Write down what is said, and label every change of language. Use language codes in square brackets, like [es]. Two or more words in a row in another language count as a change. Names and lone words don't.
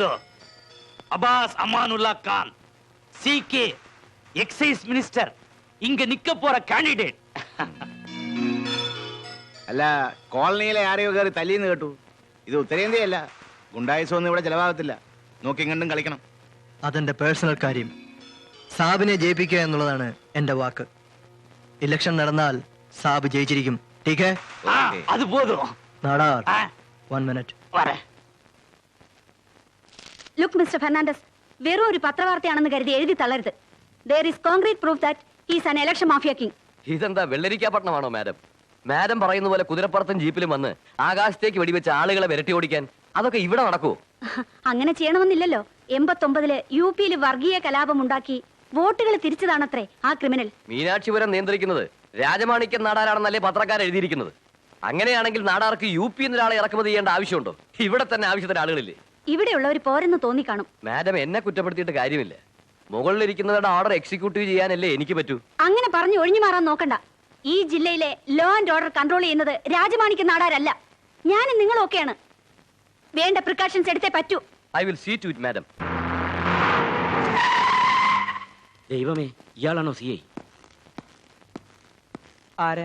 [ta] அபாஸ் அமானுல்லா கான், [en] CK excise minister, [ta] இங்க நிக்க போற கேண்டிடேட். [ml] അല്ല, കോളനിയിലെ ആരെയോ കയറി തല്ലിന്ന് കേട്ടു. ഇത് ഉത്തരേന്ത്യയല്ല. ഗുണ്ടായുസൊന്നും ഇവിടെ ചെലവാകത്തില്ല. നോക്കിയും കണ്ടും കളിക്കണം. അതെന്റെ പേഴ്സണൽ കാര്യം. സാബിനെ ജയിപ്പിക്കുക എന്നുള്ളതാണ് എന്റെ വാക്ക്. ഇലക്ഷൻ നടന്നാൽ സാബ് ജയിച്ചിരിക്കും. ടീക്കേ? [ta] அது போதும். [ml] നാടാർ, 1 minute. [en] look mister [ml] ഫെർണാണ്ടസ്, വെറും ഒരു പത്രവാർത്തയാണെന്ന് കരുതി എഴുതി തള്ളരുത്. [en] There is concrete proof that he is an election mafia king. [ml] ഇതെന്താ വെള്ളരിക്കാപട്ടണമാണോ മാഡം? മാഡം പറയുന്ന പോലെ കുതിരപ്പുറത്തും ജീപ്പിലും വന്ന് ആകാശത്തേക്ക് വെടിവെച്ച് ആളുകളെ വിരട്ടി ഓടിക്കാൻ അതൊക്കെ ഇവിടെ നടക്കൂ? അങ്ങനെ ചെയ്യണമെന്നില്ലല്ലോ. 89-ല് UP-യിൽ വർഗീയ കലാപം ഉണ്ടാക്കി വോട്ടുകൾ തിരിച്ചതാണത്രേ ആ ക്രിമിനൽ. മീനാക്ഷിപുരം നിയന്ത്രിക്കുന്നത് രാജമാണിക്യം നാടാരാണെന്നല്ലേ പത്രക്കാർ എഴുതിയിരിക്കുന്നത്? അങ്ങനെയാണെങ്കിൽ നാടാർക്ക് UP എന്നൊരാളെ ഇറക്കുമതി ചെയ്യേണ്ട ആവശ്യമുണ്ടോ? ഇവിടെ തന്നെ ആവശ്യത്തിന് ആളുകളില്ലേ? ഇവിടെയുള്ളവർ പോരെന്ന് തോന്നിക്കാണും. മാഡം, എന്നെ കുറ്റപ്പെടുത്തിയിട്ട് കാര്യമില്ല. മുകളിലിരിക്കുന്നവരുടെ [en] order executive [ml] ചെയ്യാനല്ലേ എനിക്ക് പറ്റൂ. അങ്ങനെ പറഞ്ഞു ഒഴിഞ്ഞു മാറാൻ നോക്കണ്ട. ഈ ജില്ലയിലെ [en] law and order control [ml] ചെയ്യുന്നത് രാജമാണിക്യ നാടാരല്ല, ഞാനും നിങ്ങളൊക്കെയാണ്. വേണ്ട പ്രിക്കോഷൻസ് എടുത്തേ പറ്റൂ. [en] I will see to it madam. [ml] ദൈവമേ, ഇയാളാണോ CI? ആരാ?